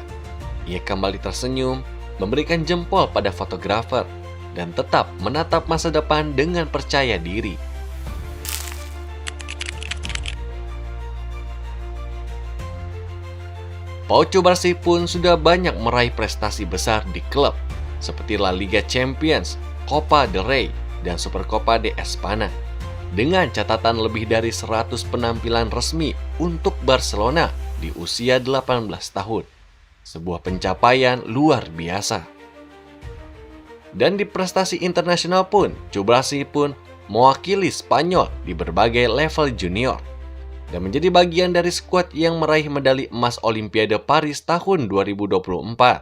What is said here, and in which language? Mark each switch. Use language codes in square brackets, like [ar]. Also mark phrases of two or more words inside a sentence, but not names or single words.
[id] Ia kembali tersenyum, memberikan jempol pada fotografer, dan tetap menatap masa depan dengan percaya diri. Pau Cubarsí pun sudah banyak meraih prestasi besar di klub, seperti La Liga Champions, Copa del Rey, dan Supercopa de España, dengan catatan lebih dari 100 penampilan resmi untuk Barcelona di usia 18 tahun. Sebuah pencapaian luar biasa. Dan di prestasi internasional pun, Cubarsí pun mewakili Spanyol di berbagai level junior, dan menjadi bagian dari skuad yang meraih medali emas Olimpiade Paris tahun 2024.